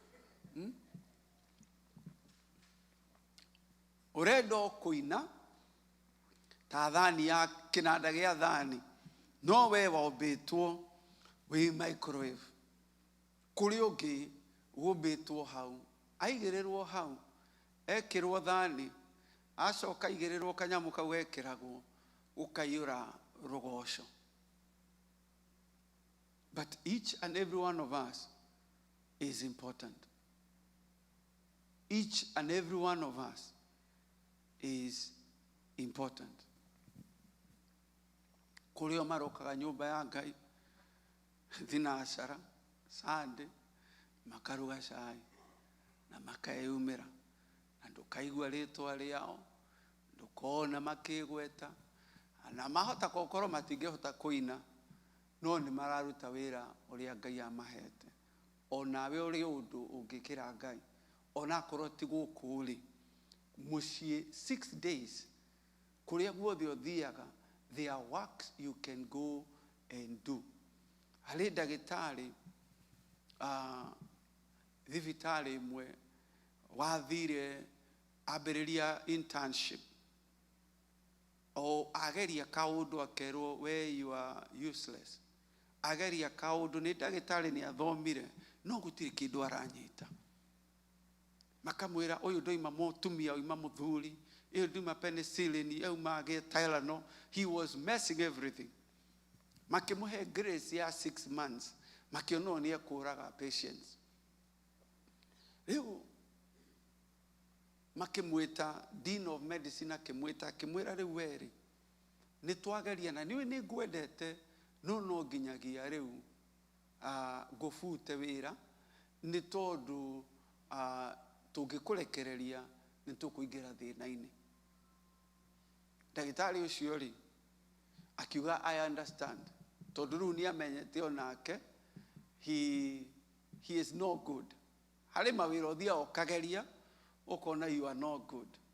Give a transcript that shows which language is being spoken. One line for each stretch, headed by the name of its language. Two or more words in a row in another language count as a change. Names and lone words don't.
Kikuyu: Ũrenda kũina ta thani ya kĩnanda gĩa thani no we wombĩtwo wĩ microwave. Kũrĩ ũngĩ wombĩtwo hau aigĩrĩrwo hau ekĩrwo thani acoka aigĩrĩrwo kanyamũ kau ekĩragwo ũkaiyũra rũgoco.
English: But each and every one of us is important. Each and every one of us is important.
Kikuyu: Kũrĩ o marokaga nyũmba ya Ngai thinacara Sunday makaruga cai na makeyumĩra na ndũkaigua rĩtwa rĩao ndũkona makĩgweta na mahota gũkorwo matingĩhota kũina no nĩ mararuta wĩra ũrĩa Ngai amahete. Onawe ũrĩ ũndũ ũngĩkĩra Ngai onakorwo ti gũkũ rĩ mũciĩ 6 days kũrĩa guothe ũthiaga
English: there are works you can go and do.
Kikuyu: Harĩ ndagĩtarĩ thibitarĩ ĩmwe wathire ambĩrĩria internship o ageria kaũndũ akerwo we
English: you are useless.
Kikuyu: Ageria kaũndũ nĩ ndagĩtarĩ nĩ athomire no gũtirĩ kĩndũ aranyita. Makamwĩra ũyũ ndoima mũtumia oima mũthuri ũyũ ndoima penicillin auma Tylenol.
English: He was messing everything.
Kikuyu: Makĩmũhe grace ya 6 months makĩonwo nĩ ekũraga patients. Rĩu makĩmwĩta
English: dean of medicine
Kikuyu: akĩmwĩra rĩu werĩ nĩ twageria na niĩ nĩ ngwendete no nginyagia rĩu ngũbute wĩra nĩ tondũ tũngĩkũrekereria nĩ tũkũingĩra thĩna-inĩ. Ndagĩtarĩ ũcio rĩ akiuga
English: I understand
Kikuyu: tondũ rĩu nĩ amenyete onake
English: he is no good.
Kikuyu: Harĩ mawĩra ũthiaga ũkageria ũkona
English: you are not good.